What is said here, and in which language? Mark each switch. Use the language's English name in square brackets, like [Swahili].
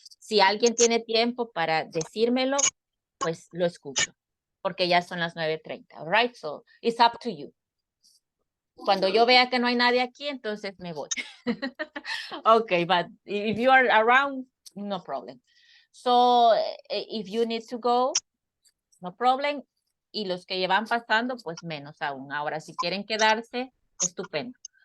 [Spanish] Si alguien tiene tiempo para decírmelo, pues lo escucho, porque ya son las 9:30, [English] all right? So, it's up to you. [Spanish] Cuando yo vea que no hay nadie aquí, entonces me voy. [English] Okay, but if you are around, no problem. So, if you need to go, no problem. [Spanish] Y los que llevan pasando, pues menos aún. Ahora, si quieren quedarse, estupendo.